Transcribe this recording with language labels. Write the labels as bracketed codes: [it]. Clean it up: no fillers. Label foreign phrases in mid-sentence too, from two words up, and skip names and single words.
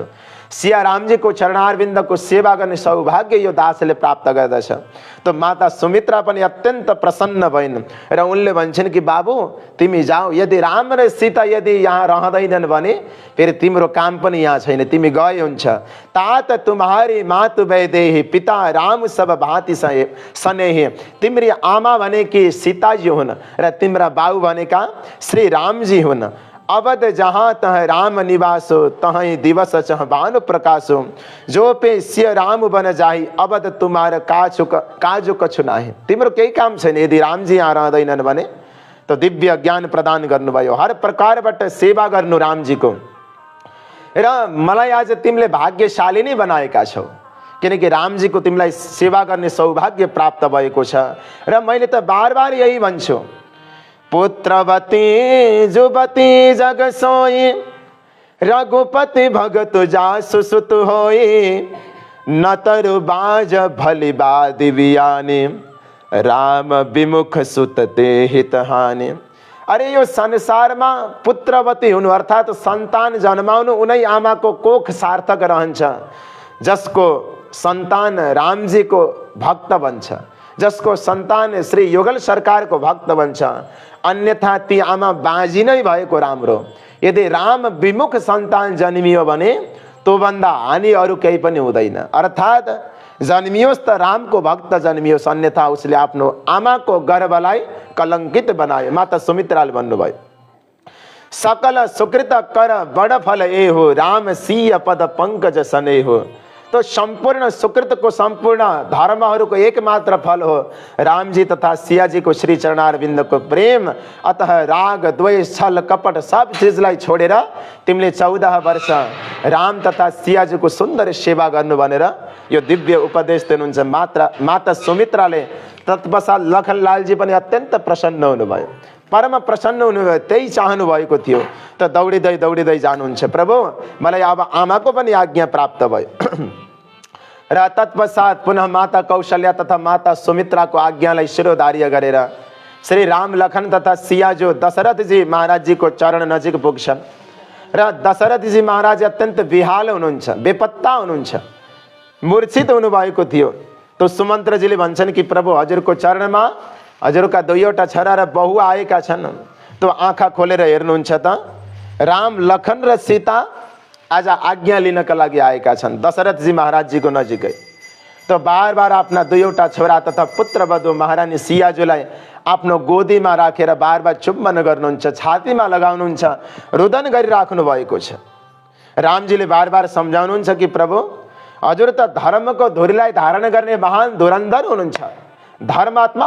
[ne] सिया रामजीको चरणारविन्दको सेवा गर्ने सौभाग्य यो दासले प्राप्त गर्दछ। तो माता सुमित्रा पनि अत्यन्त प्रसन्न भइन् र उनले भन्छन् कि बाबु तिमी जाऊ, यदि राम र सीता यदि यहाँ रहँदैनन् भने फेरि तिम्रो काम पनि यहाँ छैन, तिमी गए हुन्छ। [awa] तात तुम्हारी मातु वैदेही पिता राम सब भाँति सनेही। [ne] तिम्री आमा भनेकी सीताजी हुन् र तिम्रा बाउ भनेका श्री रामजी हुन्। [awa] अवध जहाँ तह राम निवासो तहीं दिवस चह भानु प्रकाशो। जो पे सिय राम बन जाही अवध तुम्हारा काजु कछु नाही। [ne] तिम्रो केही काम छैन यदि रामजी यहाँ रहँदैनन् भने। तो दिव्य ज्ञान प्रदान गर्नुभयो, हर प्रकारबाट सेवा गर्नु रामजीको। र मलाई आज तिमीले भाग्यशाली नै बनाएका छौ, किनकि रामजीको तिमीलाई सेवा गर्ने सौभाग्य प्राप्त भएको छ। र मैले त बार बार यही भन्छु, [awa] पुत्रवती जुवती जग सोई रघुपति भगत जासु सुत होई। न तरु बाज भली बादि बियाने राम विमुख सुत ते हित हानि। [ne] अरे यो संसारमा पुत्रवती हुनु अर्थात सन्तान जन्माउनु उनै आमाको कोख सार्थक रहन्छ। जसको सन्तान रामजीको भक्त बन्छ, जसको सन्तान श्री युगल सरकारको भक्त बन्छ, अन्यथा ती आमा बाजी नै भएको राम्रो। यदि राम विमुख सन्तान जन्मियो भने त्योभन्दा हानि अरू केही पनि हुँदैन। अर्थात् जन्मियोस् त रामको भक्त जन्मियोस्, अन्यथा उसले आफ्नो आमाको गर्भलाई कलङ्कित बनायो। माता सुमित्राले भन्नुभयो, [awa] सकल सुकृत कर बड फल ए हो राम सिय पद पंकज सने हो। [ne] तो संपूर्ण सुकृतको सम्पूर्ण धर्महरूको एकमात्र फल हो रामजी तथा सियाजीको श्री चरणारविन्दको प्रेम। अतः राग द्वेष छल कपट सब चिजलाई छोडेर तिमीले 14 वर्ष राम तथा सियाजीको सुन्दर सेवा गर्नु भनेर यो दिव्य उपदेश दिनुहुन्छ माता सुमित्राले। तत्पश्चात लखनलालजी पनि अत्यन्त प्रसन्न हुनुभयो, परम प्रसन्न हुनुभयो, त्यही चाहनु भएको थियो। त दौडिँदै दौडिँदै जानुहुन्छ, प्रभु मलाई अब आमाको पनि आज्ञा प्राप्त भयो। र तत्पश्चात पुनः माता कौशल्या तथा माता सुमित्राको आज्ञालाई शिरोधार्य गरेर श्री राम लखन तथा सियाजु दशरथजी महाराजजीको चरण नजिक पुग्छन्। र दशरथजी महाराज अत्यन्त विहाल हुनुहुन्छ, बेपत्ता हुनुहुन्छ, मूर्छित हुनुभएको थियो। तो सुमन्त्रजीले भन्छन् कि प्रभु हजुरको चरणमा हजुरका दुईवटा छोरा र बहु आएका छन्। तो आँखा खोलेर हेर्नुहुन्छ त राम लखन र सीता आज आज्ञा लिनका लागि आएका छन् दशरथजी महाराजजीको नजिकै। तो बार बार आफ्ना दुईवटा छोरा तथा पुत्रवधु महारानी सियाजुलाई आफ्नो गोदीमा राखेर बार बार चुम्बन गर्नुहुन्छ, छातीमा लगाउनुहुन्छ, रुदन गरिराख्नु भएको छ। रामजीले बार बार सम्झाउनुहुन्छ कि प्रभु हजुर त धर्मको धुरीलाई धारण गर्ने महान धुरन्धर हुनुहुन्छ, धर्मात्मा हुनुहुन्छ।